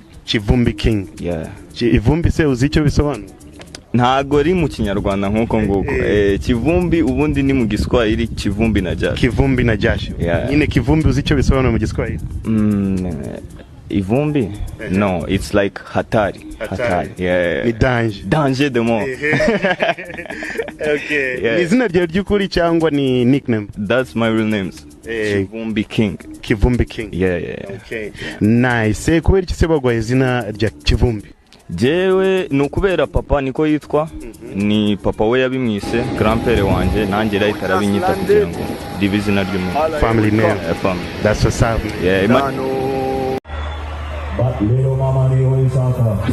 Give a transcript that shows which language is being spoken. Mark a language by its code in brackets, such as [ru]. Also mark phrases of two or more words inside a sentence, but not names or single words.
[rw] Kivumbi King. [en] Yeah. [rw] Ivumbi se uzi icyo bisobanura? Ntago ri mu Kinyarwanda nkuko nguko. Kivumbi ubundi ni mu Giswahili [sw] Kivumbi na Jasho. Kivumbi na Jasho. [rw] Nyine Kivumbi uzi icyo bisobanura mu Giswahili? [en] Ivumbi? No, it's like [sw] hatari. Hatari. [en] Yeah. [rw] Ni danger. [fr] Danger de mort. [en] Okay. Yeah. [rw] Ni izina ryawe ry'ukuri cyangwa ni nickname? [en] That's my real names. Kivumbi King. Kivumbi King. Yeah. Okay. Nice. [rw] Kubera iki se bagwaye izina rya Kivumbi? Jewe nukubera papa niko yitwa. Ni papa we yabimwise, grandpere wanje nanjye rayita arabinyita kugira ngo ribe izina ry'umuntu. [en] Family name. Family. That's what's up. Yeah. But little mama ni Uzayakora.